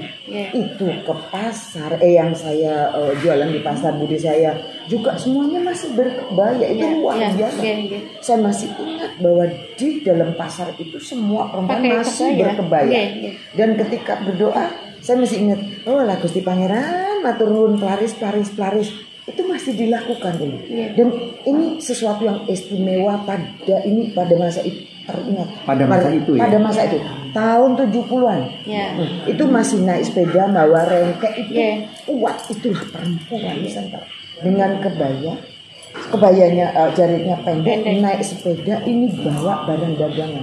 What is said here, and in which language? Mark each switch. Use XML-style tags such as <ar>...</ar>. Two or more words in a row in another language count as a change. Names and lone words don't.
<id>Itu ke pasar yang saya jualan di pasar bude saya juga semuanya masih berkebaya. Itu luar biasa. Saya masih ingat bahwa di dalam pasar itu semua perempuan Pakai masih kebaya. berkebaya. Dan ketika berdoa saya masih ingat, oh lah</id> <jv>Gusti Pangeran matur nuwun pelaris.</jv> <id>itu masih dilakukan dulu. Dan ini sesuatu yang istimewa pada masa itu, teringat pada masa itu ya. Pada masa itu tahun 70-an. Itu masih naik sepeda bawa rengkek itu kuat, itulah perempuan Nusantara. Dengan kebayanya jaritnya pendek, naik sepeda, ini bawa barang dagangan.</id>